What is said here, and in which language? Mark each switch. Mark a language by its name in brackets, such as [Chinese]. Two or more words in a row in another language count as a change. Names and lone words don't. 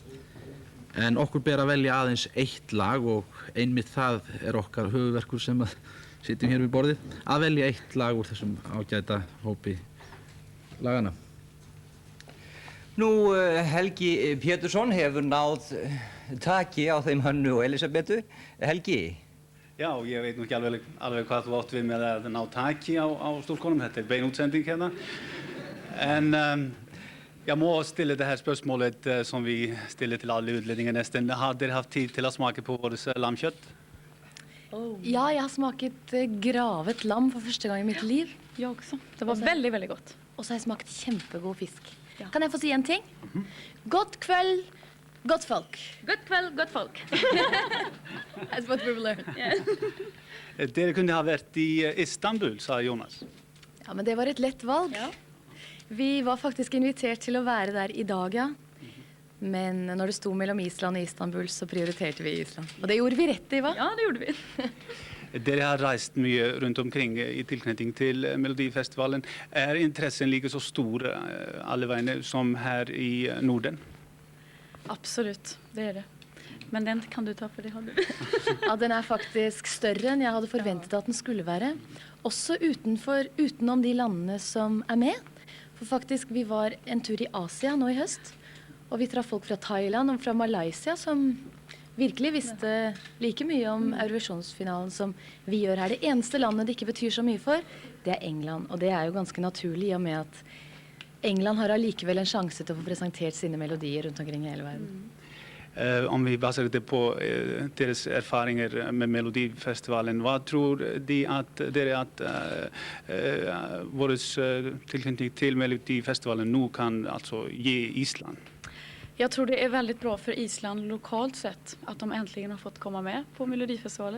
[Icelandic] En okkur ber að velja aðeins eitt lag og einmitt það er okkar höfuðverkur sem að sitjum hér við borðið, að velja eitt lag úr þessum ágæta hópi lagana. Nú, Helgi Pétursson hefur náð taki á þeim Hönnu og Elisabetu. Helgi? Já, ég veit nú ekki alveg hvað þú átt við med att ná taki á stúlkonum. Þetta er bein útsending hérna. [Swedish] En jag må ställa det här spörsmålet som vi ställer till alla utlänningar nästan. Har ni haft tid till att smaka på vårt lammkött? Ja, jag har smakat gravet lamm för första gången i mitt liv. Jag också. Det var väldigt, väldigt gott. Och så har jag smakat kämpegod fisk. Ja. Kan jag få säga en ting? God kväll, gott folk. God kväll, gott folk. [English] That's what we've learned. Yeah. [Swedish] Det kunde ha varit i Istanbul, sa Jonas. Ja, men det var ett lätt valg. Ja. Vi var faktiskt invitert till att vara där i dag, ja. Men när det stod mellan Island och Istanbul så prioriterade vi Island. Och det gjorde vi rätt i, va? Ja, det gjorde vi. [Norwegian] Dere har reist mye rundt omkring i tilknytning til Melodifestivalen. Er interessen like så stor alle veiene som her i Norden? [Swedish] Absolut, det är det. Men den kan du ta, för det har du. Ja, den är faktiskt större än jag hade förväntat att den skulle vara. [Norwegian] Också utenom de landene som är med. [Swedish] För faktiskt, vi var en tur i Asien nu i höst. Och vi träffade folk från Thailand och från Malaysia som [Norwegian] virkelig visste like mye om [Swedish] Eurovisionsfinalen som vi gör här. [Norwegian] Det eneste landet det ikke betyr så mye for, det er England. Og det er jo ganske naturlig i og med at England har allikevel en sjanse til å få presentert sine melodier rundt omkring i hele verden. [Swedish] Om vi baserar det på deras erfarenheter med Melodifestivalen, vad tror de att vår tillknytning till Melodifestivalen nu kan alltså ge Island? Jag tror det är väldigt bra för Island lokalt sett att de äntligen har fått komma med på Melodifestivalen.